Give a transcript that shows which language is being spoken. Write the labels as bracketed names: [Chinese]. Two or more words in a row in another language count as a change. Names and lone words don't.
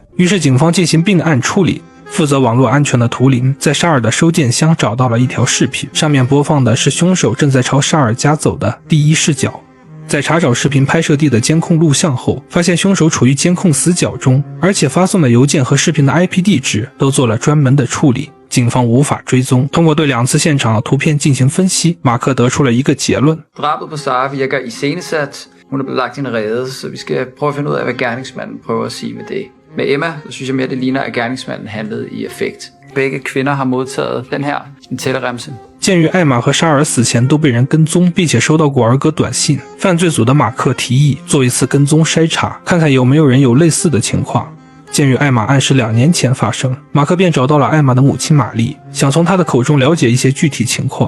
[Chinese] 于是警方进行并案处理。负责网络安全的图灵在沙尔的收件箱找到了一条视频，上面播放的是凶手正在朝沙尔家走的第一视角。在查找视频拍摄地的监控录像后，发现凶手处于监控死角中，而且发送的邮件和视频的 IP 地址都做了专门的处理，警方无法追踪。通过对2次现场的图片进行分析，马克得出了一个结论。 [Danish] Drabet på Sara virker iscenesat. Hun er blevet lagt i en rede, så vi skal prøve at finde ud af, hvad gerningsmanden prøver at sige med det. Med Emma, så synes jeg mere, det ligner, at gerningsmanden handlede i affekt. Begge kvinder har modtaget den her, en tælleremse. [Chinese] 鉴于艾玛和沙尔死前都被人跟踪，并且收到过儿歌短信，犯罪组的马克提议做一次跟踪筛查，看看有没有人有类似的情况。鉴于艾玛案是2年前发生，马克便找到了艾玛的母亲玛丽，想从她的口中了解一些具体情况。